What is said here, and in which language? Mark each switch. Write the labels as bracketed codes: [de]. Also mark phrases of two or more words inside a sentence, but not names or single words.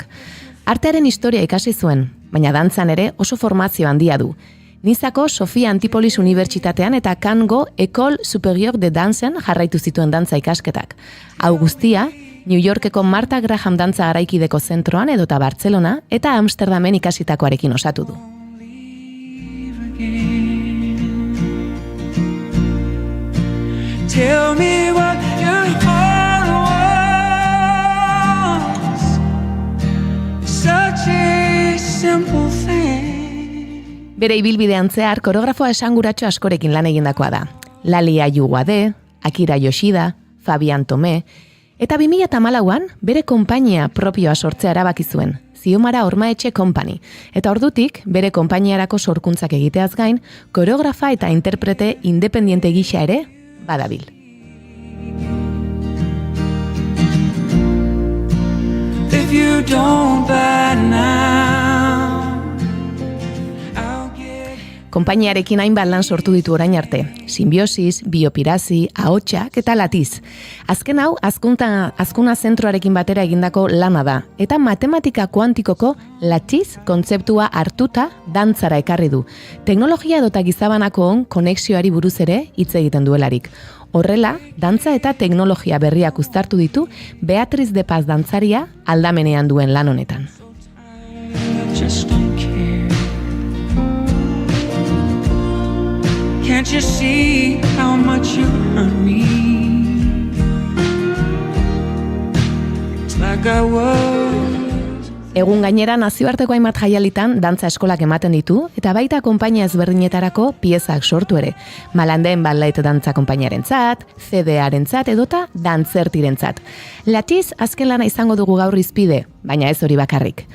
[eu] Artearen historia ikasi zuen, baina dantzan ere oso formazio handia du. Nizako Sofia Antipolis Unibertsitatean eta Cango École Supérieure de Dancen jarraitu zituen dantza ikasketak. Hau guztia, New Yorkeko Martha Graham dantza garaikideko zentroan edota Bartzelona eta Amsterdamen ikasitakoarekin osatu du. [en] Tell me what your heart wants. Such a simple thing. [eu] Bere ibilbidean zehar koreografoa esanguratxo askorekin lan egindakoa da. Lali Ayuguade, Akira Yoshida, Fabian Tomé, eta 2014an bere konpainia propioa sortzea erabaki zuen, Ziomara Ormaetxe Company, eta ordutik bere konpainiarako sorkuntzak egiteaz gain, koreografa eta interprete independiente gisa ere badabil. [en] If you don't buy now, I'll get... [eu] Konpainiarekin hainbat lan sortu ditu orain arte. Simbiosis, Biopirazi, Ahotsak eta Latiz. Azken hau, azkuna zentroarekin batera egindako lana da, eta matematika kuantikoko Latiz kontzeptua hartuta dantzara ekarri du. Teknologia edota gizabanako konexioari buruz ere hitz egiten duelarik. Horrela, dantza eta teknologia berriak uztartu ditu Beatriz de Paz dantzaria aldamenean duen lan honetan. [en] Just don't care. Can't you see how much you hurt me? It's like I was. [eu] Egun gainera nazioarteko hainbat jaialitan dantza eskolak ematen ditu, eta baita konpainia ezberdinetarako piezak sortu ere. Malandeen Ballet dantza konpainiarentzat, CDArentzat edota dantzertirentzat. Latiz azken lana izango dugu gaur izpide, baina ez hori bakarrik.